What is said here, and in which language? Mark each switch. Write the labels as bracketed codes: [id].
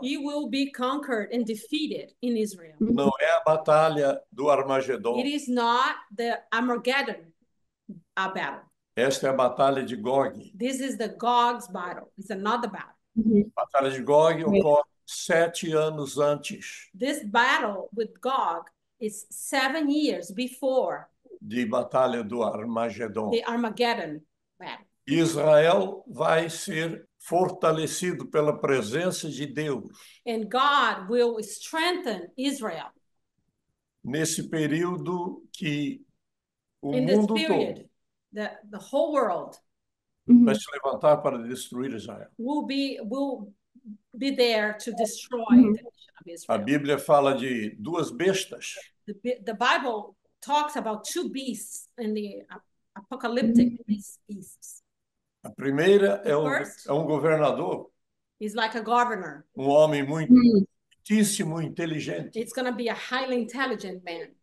[en] He will be conquered and defeated in Israel. [pt] Não é a batalha do Armagedon. [en] It is not the Armageddon battle. [pt] Esta é a batalha de Gog. [en] This is the Gog's battle. It's another battle. [pt] A batalha de Gog ocorre 7 anos antes. [en] This battle with Gog is 7 years before [pt] de batalha do Armagedon. [en] The Armageddon battle. [pt] Israel vai ser fortalecido pela presença de Deus. [en] And God will strengthen Israel. [pt] Nesse período que o [en] In [pt] mundo [en] this period, [pt] todo [en] the whole world [pt] vai se levantar para destruir Israel. [en] Will be there to destroy the nation of Israel. [pt] A Bíblia fala de 2 bestas. [en] The Bible talks about 2 beasts in the apocalyptic beasts. [pt] A primeira é governador. [en] He's like a governor. [pt] Homem muitíssimo inteligente. [en] It's going to be a highly intelligent man.